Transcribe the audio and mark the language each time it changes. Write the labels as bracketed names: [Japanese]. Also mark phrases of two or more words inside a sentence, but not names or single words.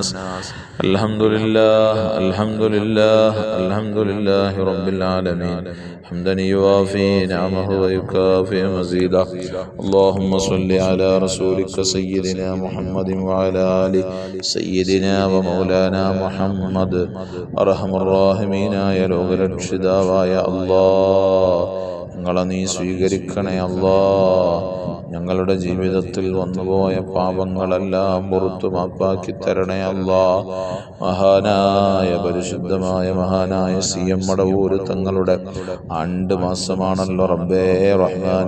[Arabic] الحمد لله الحمد لله الحمد لله رب العالمين حمدا يوافي نعمه ويكافئ مزيدا. اللهم صل على رسولك سيدنا محمد وعلى آل سيدنا ومولانا محمد. أرحم الراحمين يا [Malayalam] ലോക രക്ഷിതാവായ അല്ലാഹ്, ഞങ്ങളെ നീ സ്വീകരിക്കണേ അല്ലാഹ്. ഞങ്ങളുടെ ജീവിതത്തിൽ വന്നുപോയ പാപങ്ങളെല്ലാം പുറത്തു മാപ്പാക്കി തരണേ അല്ലാഹ്. മഹാനായ പരിശുദ്ധമായ മഹാനായ CM മടവൂർ തങ്ങളുടെ ആണ്ട് മാസമാണല്ലോ റബ്ബേ റഹ്മാനെ.